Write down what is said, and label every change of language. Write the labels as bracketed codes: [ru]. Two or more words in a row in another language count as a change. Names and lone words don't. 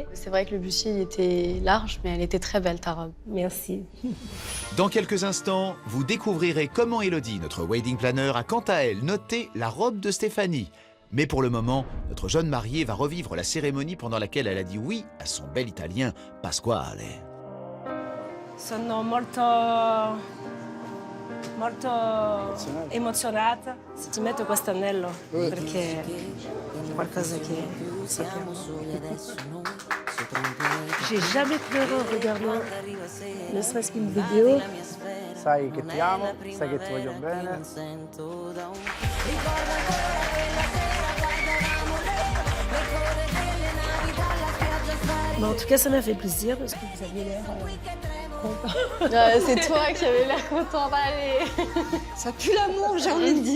[fr] C'est vrai que le bustier il était large, mais elle était très belle, ta robe. Merci. Dans quelques instants, vous découvrirez comment Élodie, notre [en] wedding planner, [fr] a quant à elle noté la robe de Stéphanie. Mais pour le moment, notre jeune mariée va revivre la cérémonie pendant laquelle elle a dit oui à son bel italien Pasquale. [it] Sono molto emozionata se ti metto questo anello perché è qualcosa che sappiamo. [fr] J'ai jamais pleuré en regardant ne serait-ce qu'une vidéo. [it] Sai che ti amo, sai che ti voglio bene. [fr] Mais en tout cas, ça m'a fait plaisir parce que vous aviez l'air content. C'est toi qui avais l'air content d'aller. Ça pue l'amour, j'ai envie de dire.